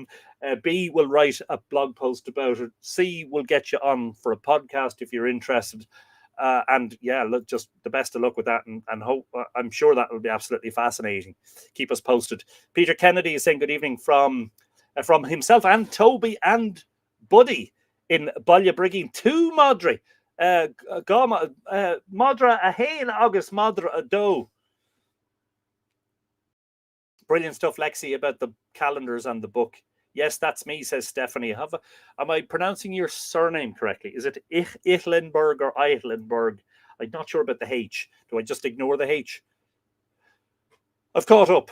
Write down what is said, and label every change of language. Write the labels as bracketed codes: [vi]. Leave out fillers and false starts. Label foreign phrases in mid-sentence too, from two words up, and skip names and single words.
[en] B, will write a blog post about it. C, will get you on for a podcast if you're interested. And yeah, look, just the best of luck with that, and hope I'm sure that will be absolutely fascinating. Keep us posted. Peter Kennedy is saying good evening from himself and Toby and Buddy in Ballybriggy to Madry. Madra a hain August Madra a do. Brilliant stuff, Lexi, about the calendars and the book. Yes, that's me, says Stephanie. Am I pronouncing your surname correctly? Is it Eichlenberg or Eichlenberg? I'm not sure about the H. Do I just ignore the H? I've caught up.